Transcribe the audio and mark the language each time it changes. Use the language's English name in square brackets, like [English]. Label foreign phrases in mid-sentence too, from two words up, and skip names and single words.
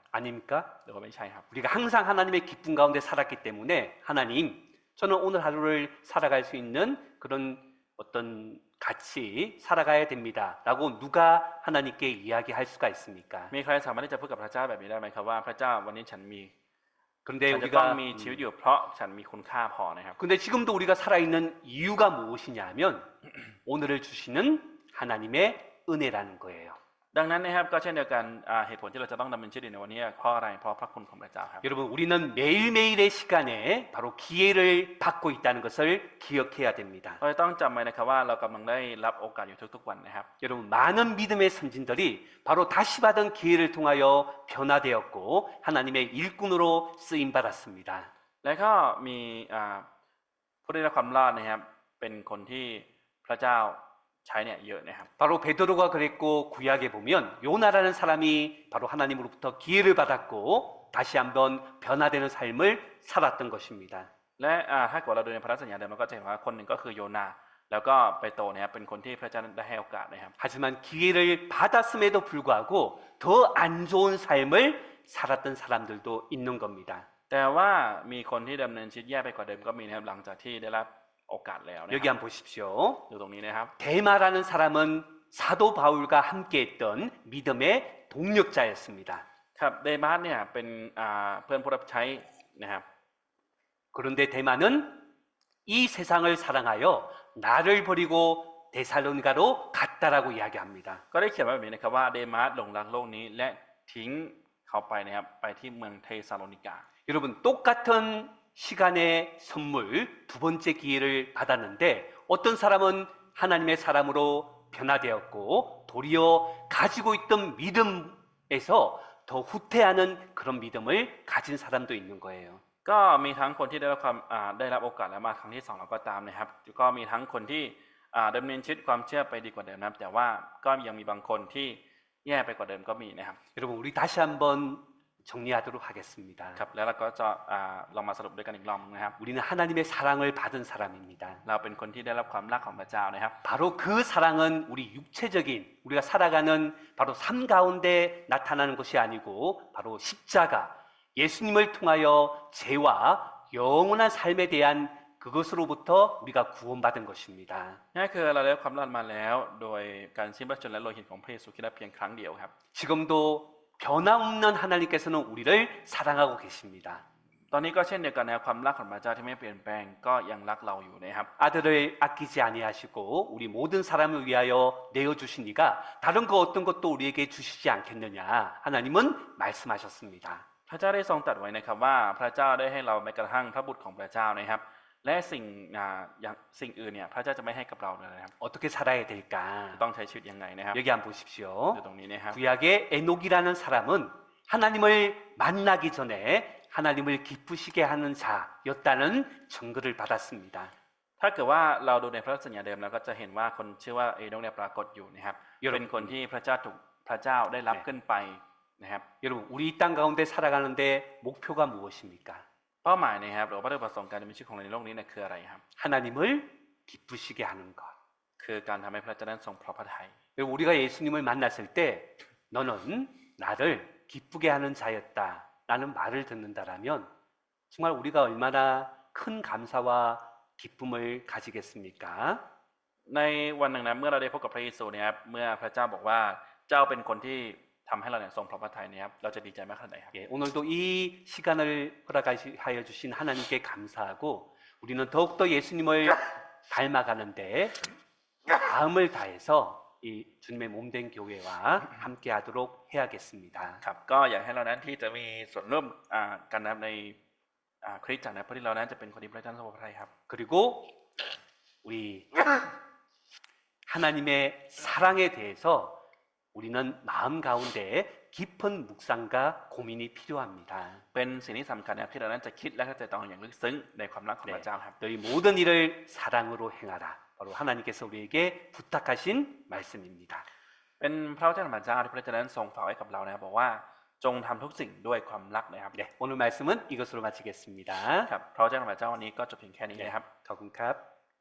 [Korean] 아닙니까? [Thai] หรือว่าไม่ใช่ครับ [Korean] 우리가 항상 하나님의 기쁨 가운데 살았기 때문에 하나님, 저는 오늘 하루를 살아갈 수 있는 그런 어떤 같이 살아가야 됩니다. 라고 누가 하나님께 이야기할 수가 있습니까? [Thai] มีใครสามารถที่จะพูดกับพระเจ้าแบบนี้ได้ไหมครับว่าพระเจ้าวันนี้ฉัน [Korean] 그런데 [Thai] จะต้อง [Korean] 우리가 [Thai] มีชีวิตอยู่เพราะฉันมีคุณค่าพอนะครับ [Korean] 근데 지금도 우리가 살아있는 이유가 무엇이냐 하면 오늘을 주시는 하나님의 은혜라는 거예요. [Thai] ดังนั้นนะครับก็เช่นเดียวกันเหตุผลที่เราจะต้องดำเนินชีวิตในวันนี้เพราะอะไรเพราะพระคุณของพระเจ้าครับ [Korean] 여러분 우리는 매일매일의 시간에 바로 기회를 받고 있다는 것을 기억해야 됩니다. [Thai] เราจะต้องจำไว้นะครับว่าเรากำลังได้รับโอกาสอยู่ทุกๆวันนะครับ [Korean] 여러분 많은 믿음의 선진들이 바로 다시 받은 기회를 통하여 변화되었고 하나님의 일꾼으로 쓰임 받았습니다. [Thai] และก็มีผู้ได้รับความรอดนะครับเป็นคนที่พระเจ้าใช้เนี่ยเยอะนะครับ [Korean] 바로 베드로가 그랬고 구약에 보면 요나라는 사람이 바로 하나님으로부터 기회를 받았고 다시 한번 변화되는 삶을 살았던 것입니다. [Thai] และถ้าเกิดเราดูในพระสัญญาเดิมเราก็จะเห็นว่าคนหนึ่งก็คือโยนาแล้วก็เปโตรเนี่ยเป็นคนที่พระเจ้าได้ให้โอกาสนะครับ [Korean] 하지만 기회를 받았음에도 불구하고 더 안 좋은 삶을 살았던 사람들도 있는 겁니다. [Thai] แต่ว่ามีคนที่ดำเนินชีวิตแย่ไปกว่าเดิมก็มีนะครับหลังจากที่ได้รับโอกาสแล้วนะ [Korean] 여기 [Thai] ครับ [Korean] 한번 보십시오. [Thai] ดูตรงนี้นะครับ [Korean] 데마라는 사람은 사도 바울과 함께했던 믿음의 동력자였습니다. [Thai] ครับเดมาสเนี่ยเป็นเพื่อนผู้รับใช้นะครับ [Korean] 그런데 데마는 이 세상을 사랑하여 나를 버리고 데살로니가로 갔다라고 이야기합니다. [Thai] ก็ได้เขียนไว้แบบนี้นะครับว่าเดมาสหลงรักโลกนี้และทิ้งเขาไปนะครับไปที่เมืองเทสาโลนิกา [Korean] 여러분 똑같은 시간의 선물 두 번째 기회를 받았는데 어떤 사람은 하나님의 사람으로 변화되었고 도리어 가지고 있던 믿음에서 더 후퇴하는 그런 믿음을 가진 사람도 있는 거예요. [Thai] ก็มีทั้งคนที่ได้รับโอกาสแล้วมาครั้งที่สองเราก็ตามนะครับก็มีทั้งคนที่ดำเนินชีวิตความเชื่อไปดีกว่าเดิมนะครับแต่ว่าก็ยังมีบางคนที่แย่ไปกว่าเดิมก็มีนะครับ [Korean] 여러분 우리 다시 한번 정리하도록 하겠습니다. [Thai] ครับแล้วเราก็จะลองมาสรุปด้วยกันอีกรอบนึงนะครับ [Korean] 우리는 하나님의 사랑을 받은 사람입니다. [Thai] เราเป็นคนที่ได้รับความรักของพระเจ้านะครับ [Korean] 바로 그 사랑은 우리 육체적인 우리가 살아가는 바로 삶 가운데 나타나는 것이 아니고 바로 십자가 예수님을 통하여 죄와 영원한 삶에 대한 그것으로부터 우리가 구원받은 것입니다. [Thai] นั่นคือเราได้รับความรอดมาแล้วโดยการสิ้นพระชนม์และโลหิตของพระเยซูคริสต์เพียงครั้งเดียวครับ [Korean] 지금도 변함없는 하나님께서는 우리를 사랑하고 계십니다. [Thai] ตอนนี้ก็เช่นเดียวกันนะครับความรักของพระเจ้าที่ไม่เปลี่ยนแปลงก็ยังรักเราอยู่นะครับ [Korean] 아들을 아끼지 아니하시고 우리 모든 사람을 위하여 내어 주신 이가 다른 거 어떤 것도 우리에게 주시지 않겠느냐 하나님은 말씀하셨습니다. [Thai] พระเจ้าได้ทรงตรัสไว้นะครับว่าพระเจ้าได้ให้เราแม้กระทั่งพระบุตรของพระเจ้านะครับและสิ่งอื่นเนี่ยพระเจ้าจะไม่ให้กับเราเลยนะครับ [Korean] 어떻게 살아야 될까? [Thai] ต้องใช้ชีวิตยังไงนะครับ [Korean] 여기 한번 보십시오. [Thai] ดูตรงนี้นะครับ [Korean] 구약의 에녹이라는 사람은 하나님을 만나기 전에 하나님을 기쁘시게 하는 자였다는 증거를 받았습니다. [Thai] ถ้าเกิดว่าเราดูในพระสัญญาเดิมเราก็จะเห็นว่าคนชื่อว่าเอโนกเนี่ยปรากฏอยู่นะครับเป็นคนที่พระเจ้าได้รับขึ้นไปนะครับ [Korean] 여러분 우리 이 땅 가운데 살아가는데 목표가 무엇입니까? [Thai] เป้าหมายนะครับหรือว่าวัตถุประสงค์การดำเนินชีวิตของเราในโลกนี้เนี่ยคืออะไรครับ [Korean] 하나님을 기쁘시게 하는 것. [Thai] คือการทำให้พระเจ้านั้นทรงพอพระทัย [Korean] 여러분 우리가 예수님을 만났을 때 너는 나를 기쁘게 하는 자였다라는 말을 듣는다라면 정말 우리가 얼마나 큰 감사와 기쁨을 가지겠습니까? [Thai] ในวันหนึ่งนะเมื่อเราได้พบกับพระเยซูเนี่ยครับเมื่อพระเจ้าบอกว่าเจ้าเป็นคนที่ทำให้เราเนี่ยทรงพระทัยเนี่ยครับเราจะดีใจมากขนาดไหนครับ [Korean] 예, 오늘도 이 시간을 허락하여 주신 하나님께 감사하고 우리는 더욱더 예수님을 닮아가는데 마음을 다해서 이 주님의 몸된 교회와 함께하도록 해야겠습니다. [Thai] ครับก็อยากให้เรานั้นที่จะมีส่วนร่วมกันนะครับในคริสตจักรนะเพื่อที่เรานั้นจะเป็นคนที่พระเจ้าทรงพระทัยครับ [Korean] 그리고 우리 하나님의 사랑에 대해서 우리는 마음 가운데 깊은 묵상과 고민이 필요합니다. [Thai] เป็นสิ่งที่สำคัญนะครับที่เรานั้นจะคิดและเข้าใจตองอย่างลึกซึ้งในความรักของพระเจ้าครับ [Korean] 너희 모든 일을 사랑으로 행하라. 바로 하나님께서 우리에게 부탁하신 말씀입니다. [Thai] เป็นพระเจ้าของพระเจ้าที่พระเจ้านั้นทรงฝากไว้กับเรานะครับบอกว่าจงทำทุกสิ่งด้วยความรักนะครับ [Korean] 네, 오늘 말씀은 이것으로 마치겠습니다. [Thai] ครับพระเจ้าของพระเจ้าวันนี้ก็จบเพียงแค่นี้นะครับ ขอบคุณครับ